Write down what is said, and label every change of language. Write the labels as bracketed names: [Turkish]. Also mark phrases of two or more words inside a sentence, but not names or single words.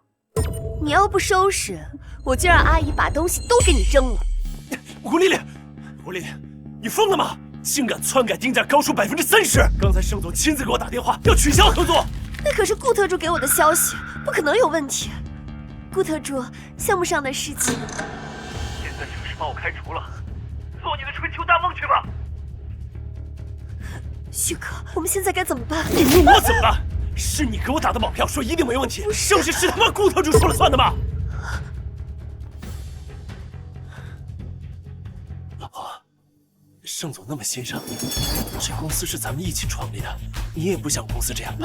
[Chinese] 你要不收拾，我就讓阿姨把東西都給你扔了。吴麗麗，吴麗麗，你瘋了嗎？竟敢篡改定價高出30%！剛才盛總親自給我打電話，要取消合作。那可是顧特助給我的消息，不可能有問題。顧特助，項目上的事情。现在正式把我開除了，做你的春秋大夢去吧。旭哥，我們現在該怎麼辦？我怎麼辦？是你給我打的保票，說一定沒問題。盛世是他媽顧特助說了算的嗎？老婆，盛總那麼欣賞你，這公司是咱們一起創立的，你也不想公司這樣吧？